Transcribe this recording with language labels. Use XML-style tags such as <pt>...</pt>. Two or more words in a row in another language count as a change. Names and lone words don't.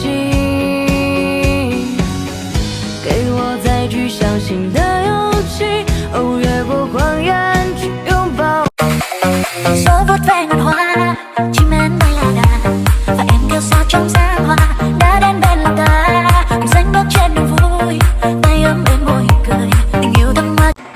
<zh>睛，给我再去相信的勇气，哦，越过谎言去拥抱。</zh> <vi>Gió vuốt ve ngàn hoa, chim én bay là đà, và em kêu sao trong giá hoa đã đến bên lòng ta, cùng dành bước trên đường vui, tay ấm bên môi cười, tình yêu thăng hoa.</vi>